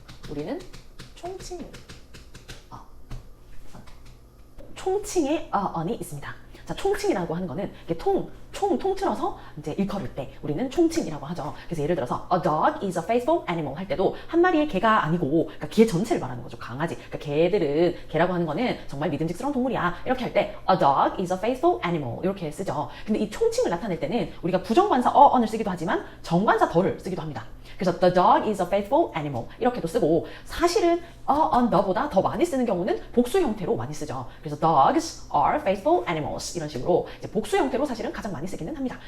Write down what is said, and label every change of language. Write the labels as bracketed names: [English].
[Korean] 우리는 총칭을 총칭의 on이 있습니다. 자, 총칭이라고 하는 거는 이게 통틀어서 이제 일컬을 때 우리는 총칭이라고 하죠. 그래서 예를 들어서 [English] a dog is a faithful animal [Korean] 할 때도 한 마리의 개가 아니고, 그러니까 개 전체를 말하는 거죠. 강아지. 그러니까 개라고 하는 거는 정말 믿음직스러운 동물이야. 이렇게 할 때 [English] a dog is a faithful animal [Korean] 이렇게 쓰죠. 근데 이 총칭을 나타낼 때는 우리가 부정관사 on을 쓰기도 하지만 정관사 더를 쓰기도 합니다. 그래서 [English] the dog is a faithful animal [Korean] 이렇게도 쓰고, 사실은 on the보다 더 많이 쓰는 경우는 복수 형태로 많이 쓰죠. 그래서 [English] dogs are faithful animals [Korean] 이런 식으로 이제 복수 형태로 사실은 가장 많이 쓰기는 합니다.